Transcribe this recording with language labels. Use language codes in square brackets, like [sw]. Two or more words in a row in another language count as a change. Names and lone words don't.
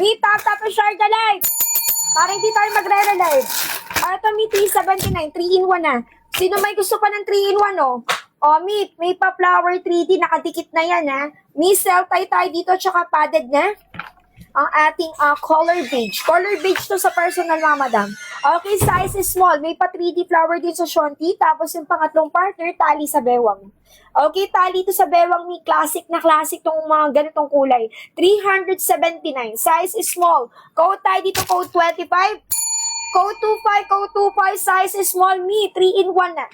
[en] Mi, tap to share the live. [tl] Para hindi tayo magre-relive. Ito, Mi, 379. 3-in-1 na. Sino may gusto pa ng 3-in-1, oh? Oh, Mi, may pa-flower 3D. Nakadikit na yan, ha? Mi, self-tie tayo dito, tsaka padded na. Ang ating [en] color beige. Color beige [tl] to sa personal, mga madam. [en] Okay, size is small. [tl] May pa 3D flower din sa shonti. Tapos yung pangatlong partner, tali sa bewang. Okay, tali to sa bewang, Mi. Classic na classic tong mga ganitong kulay. 379. [en] Size is small. [tl] Code tayo dito, code 25. [en] Code 25, size is small, Mi. [tl] 3-in-1 na.